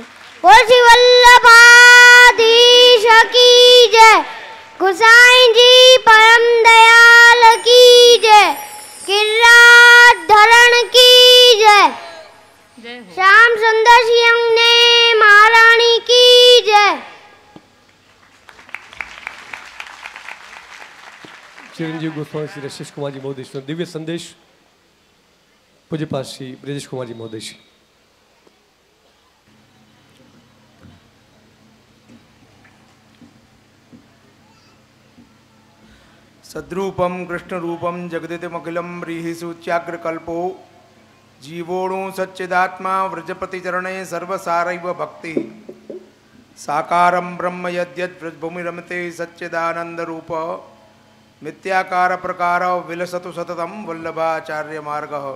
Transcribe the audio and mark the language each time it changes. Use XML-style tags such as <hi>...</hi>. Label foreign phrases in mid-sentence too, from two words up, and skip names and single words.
<hi>बोल श्री वल्लभाधीश की जय, गुसाईजी परम दयाल की जय, गिरिराज धरण की जय, श्याम सुंदर सिंह ने महाराणी की जय। चिरंजीव गोस्वामी श्री रशिश कुमार जी महोदय दिव्य संदेश पूज्यपाद श्री ब्रजेश कुमार जी महोदय।</hi> <sa>सद्रूपम कृष्ण रूपम जगदितमखिलम ब्रीहिषुच्याग्रकल्पो जीवोणु सच्चिदात्मा व्रजपति चरणे सर्वसारैव भक्ति साकारं ब्रह्म यद्यद् व्रजभूमि रमते सच्चिदानंद रूप मिथ्याकार प्रकार विलसतु सततम वल्लभाचार्य मार्ग।</sa>